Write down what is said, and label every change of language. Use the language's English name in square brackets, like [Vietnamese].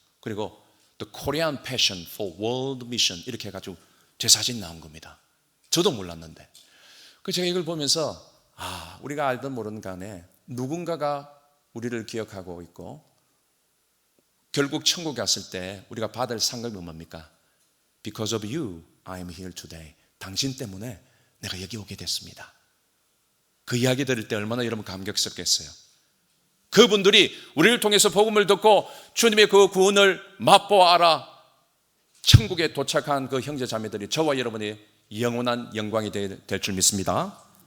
[Korean] 그리고 The Korean Passion for World Mission 이렇게 해가지고 제 사진이 나온 겁니다. 저도 몰랐는데. 그 제가 이걸 보면서 우리가 알든 모르든 간에 누군가가 우리를 기억하고 있고 결국 천국에 갔을 때 우리가 받을 상급이 뭡니까? [English] Because of you, I am here today. [Korean] 당신 때문에 내가 여기 오게 됐습니다. 그 이야기 들을 때 얼마나 여러분 감격스럽겠어요. 그분들이 우리를 통해서 복음을 듣고 주님의 그 구원을 맛보아라 천국에 도착한 그 형제 자매들이 저와 여러분이 영원한 영광이 될 줄 믿습니다.